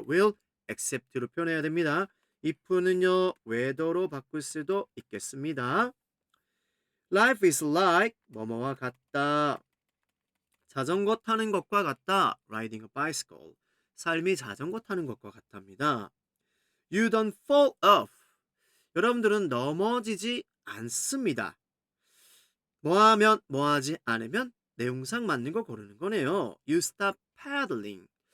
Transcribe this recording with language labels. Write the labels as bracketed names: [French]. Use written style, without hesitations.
[Korean] will accept로 표현해야 됩니다. if는요, whether로 바꿀 수도 있겠습니다. [English] Life is like [Korean] 뭐뭐와 같다. 자전거 타는 것과 같다. [English] Riding a bicycle. [Korean] 삶이 자전거 타는 것과 같답니다. [English] You don't fall off. [Korean] 여러분들은 넘어지지 않습니다. 뭐하면 뭐하지 않으면 내용상 맞는 거 고르는 거네요. [English] You stop pedaling.